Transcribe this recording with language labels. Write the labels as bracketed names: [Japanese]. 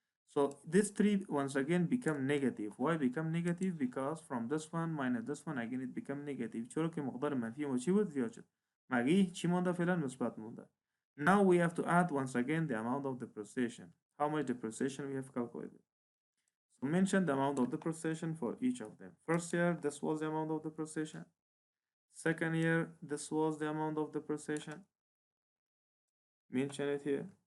[English] So these three once again become negative. Why become negative? Because from this one minus this one again it become negative. [Persian] چرا که مقدار منفی ما چی بود؟ زیاد شد. مگه چی مونده فعلا؟ مثبت مونده. [English] Now we have to add once again the amount of depreciation. How much depreciation we have calculated? So mention the amount of depreciation for each of them. First year, this was the amount of depreciation. Second year, this was the amount of depreciation. Mention it here.